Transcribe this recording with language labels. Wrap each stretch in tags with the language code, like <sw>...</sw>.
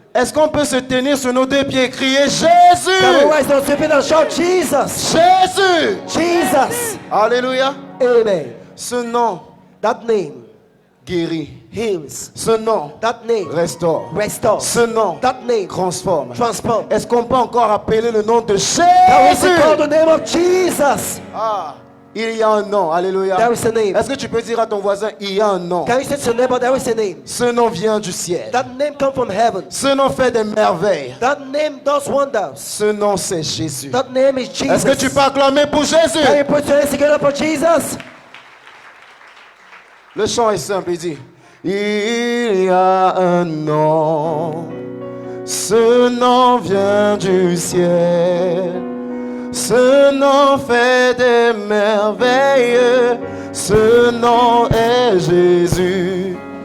<fr>Est-ce qu'on peut se tenir sur nos deux pieds et crier</fr> <en>Can we</en> <fr>Jésus?</fr> <en>rise on 2 feet and shout Jesus?</en> <fr>Jésus!</fr> <en>Jesus.</en> <fr>Alléluia.</fr> <en>Amen.</en> <fr>Ce nom</fr> <en>That name</en> <fr>guérit.</fr> <en>heals.</en> <fr>Ce nom</fr> <en>That name</en> <fr>restaure.</fr> <en>restores.</en> <fr>Ce nom</fr> <en>That name</en> <fr>transforme.</fr> <en>transforms.</en> <fr>Est-ce qu'on peut encore appeler le nom de</fr> <en>Can we</en> <fr>Jésus?</fr> <en>call the name of Jesus?</en> <fr>Ah, il y a un nom. Alléluia.</fr> <en>There is a name.</en> <fr>Est-ce que tu peux dire à ton voisin, il y a un nom?</fr> <en>Can you say to your neighbor, there is a name?</en> <fr>Ce nom vient du ciel.</fr> <en>That name comes from heaven.</en> <fr>Ce nom fait des merveilles.</fr> <en>That name does wonders.</en> <fr>Ce nom, c'est Jésus.</fr> <en>That name is Jesus.</en> <fr>Est-ce que tu peux acclamer pour Jésus?</fr> <en>Can you put your hands together for Jesus?</en> <fr>Le chant est simple, il dit, il y a un nom, ce nom vient du ciel, ce nom fait des merveilles, ce nom est Jésus.</fr>